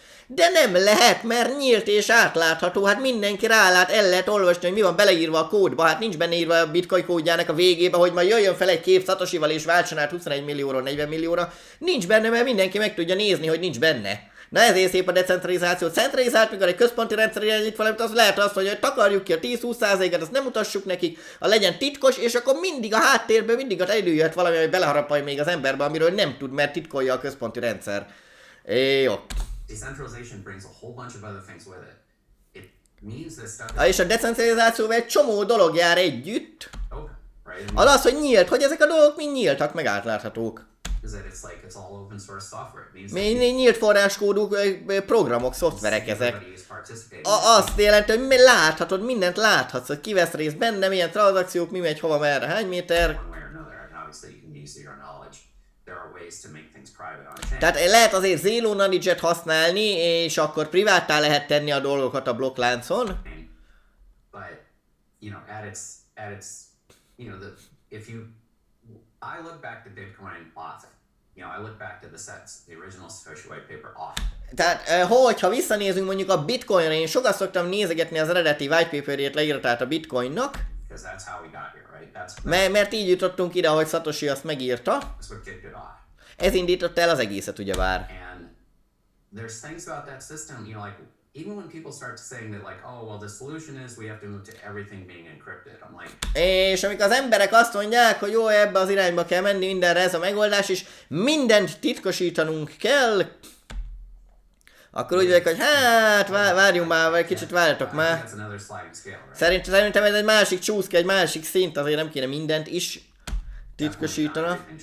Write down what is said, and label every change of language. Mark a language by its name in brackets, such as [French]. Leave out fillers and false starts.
[Hungarian] De nem lehet, mert nyílt és átlátható, hát mindenki rálát, el lehet olvasni, hogy mi van beleírva a kódba, hát nincs benne írva a bitcoin kódjának a végébe, hogy majd jöjjön fel egy kép Satoshival és váltson át 21 millióról 40 millióra, nincs benne, mert mindenki meg tudja nézni, hogy nincs benne. Na ezért szép a decentralizáció. Centralizált, mikor egy központi rendszer irányít valamit, az lehet azt, hogy takarjuk ki a 10-20%-et, azt nem mutassuk nekik, a legyen titkos, és akkor mindig a háttérből mindig előjöhet valami, hogy beleharapaj még az emberbe, amiről nem tud, mert titkolja a központi rendszer. Jó. [English] Decentralization brings a whole bunch of other things with it. It means this stuff [Hungarian] És a decentralizációval egy csomó dolog jár együtt. [English] open, right? [Hungarian] Az, hogy nyílt, hogy ezek a dolgok mind nyíltak, meg átláthatók. [English] Is that it's all open source software. It means that [Hungarian] Nyílt forráskódú programok, szoftverek ezek. [English] everybody is participating. [Hungarian] Azt jelenti, hogy láthatod, mindent láthatsz, hogy ki vesz részt benne, milyen tranzakciók, mi megy, hova, merre, hány méter. [English] One way or another, and obviously you can use your knowledge. There are ways to make things private on chain. [Hungarian] Tehát lehet azért zero knowledge-et használni, és akkor priváttá lehet tenni a dolgokat a blokkláncon. [English] But at its if you I look back to Bitcoin often. I look back to the original Satoshi white paper often. [Hungarian] Tehát, hogyha visszanézünk mondjuk a bitcoinra, én sokat szoktam nézegetni az eredeti white paperjét leíratát a bitcoinnak, [English] Because that's how we got here, right? [Hungarian] mert így jutottunk ide, ahogy Satoshi azt megírta. [English] That's what kicked it off. [Hungarian] Ez indította el az egészet ugyebár. [English] And there's things about that system, like even when people start saying that like, oh, well, the solution is we have to move to everything being encrypted. I'm like... [Hungarian] És amikor az emberek azt mondják, hogy jó, ebbe az irányba kell menni, mindenre ez a megoldás, és mindent titkosítanunk kell, akkor úgy vagyok, hogy hát, várjunk már, vagy kicsit várjatok már. Szerintem ez egy másik csúszka, egy másik szint, azért nem kéne mindent is titkosítana.